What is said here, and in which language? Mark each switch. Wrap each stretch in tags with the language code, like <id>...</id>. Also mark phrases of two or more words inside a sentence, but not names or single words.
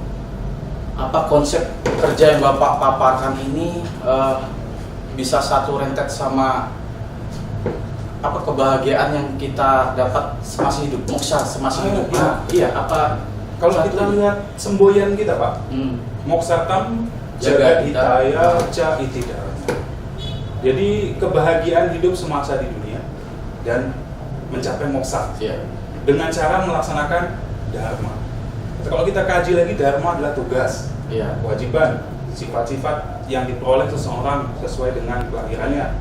<id>Apa konsep kerja yang Bapak paparkan ini bisa satu rentet sama apa kebahagiaan yang kita dapat semasa hidup, moksha semasa hidup? Iya, apa? Kalau kita lihat semboyan kita,</id> <sa>Pak, moksatam jagat hitaya ca itidharma.</sa> <id>Jadi kebahagiaan hidup semasa di dunia dan mencapai moksa dengan cara melaksanakan dharma. Kalau kita kaji lagi, dharma adalah tugas, kewajiban, sifat-sifat yang diperoleh seseorang sesuai dengan kelahirannya.</id>